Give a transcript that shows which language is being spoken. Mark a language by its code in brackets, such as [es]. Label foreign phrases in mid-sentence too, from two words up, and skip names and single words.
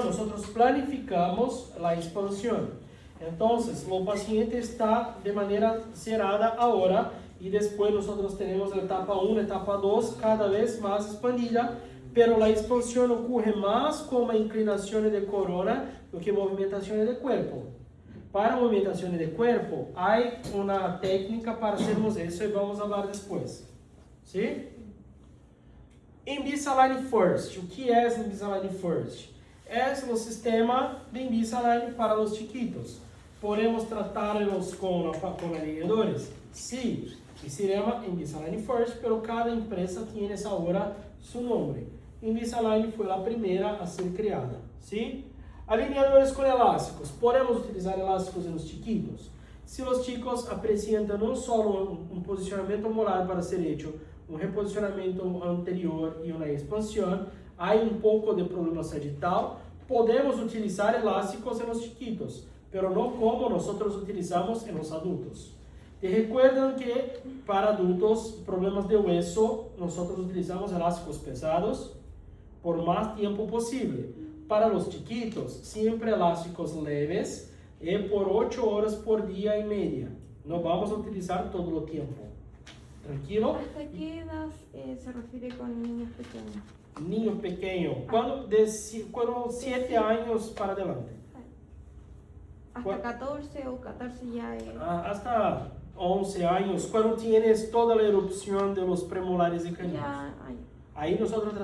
[es] Nosotros planificamos la expansión. Entonces, el paciente está de manera cerrada ahora y después nosotros tenemos la etapa 1, etapa 2, cada vez más expandida, pero la expansión ocurre más con inclinaciones de corona [pt] do que [es] movimentaciones de cuerpo. Para movimentaciones de cuerpo, hay una técnica para hacermos eso y vamos a hablar después. ¿Sí? Invisalign First. [pt] O que é Invisalign First? É o sistema de Invisalign para os chiquitos. Podemos tratá-los com alineadores? Sim. E se chama Invisalign First, pero cada empresa tem agora seu nome. Invisalign foi a primeira a ser criada. Sim? Alineadores com elásticos. Podemos utilizar elásticos nos chiquitos? Se os chicos apresentam não só um posicionamento molar para ser feito, um reposicionamento anterior e uma expansão, há pouco de problema sagital, podemos utilizar elásticos nos chiquitos, pero não como nós utilizamos nos adultos. [es] Te recuerdan que para adultos, problemas de hueso, [pt] nós utilizamos elásticos pesados por mais tempo possível. Para os chiquitos, sempre elásticos leves e por 8 horas por dia e media. Não vamos utilizar todo o tempo. Tranquilo? [es] ¿Hasta qué edad se refiere con niños pequeños? Niño pequeño, [pt] quando 7 anos para adelante. [es] ¿Hasta 14 o 14 ya es? Hasta 11 [pt] anos, quando tienes toda a erupção de los premolares e caninos. [es] Ya, ay. [pt] Aí nós tratamos